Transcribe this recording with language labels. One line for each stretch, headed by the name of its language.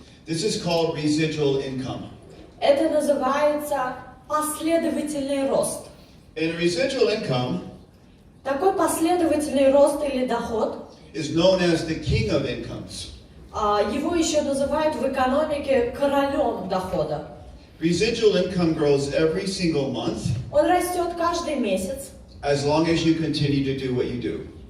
English: This is called residual income.
Russian: Это называется последовательный рост.
English: And residual income
Russian: Такой последовательный рост или доход,
English: is known as the king of incomes.
Russian: его еще называют в экономике королем дохода.
English: Residual income grows every single month
Russian: Он растет каждый месяц,
English: as long as you continue to do what you do.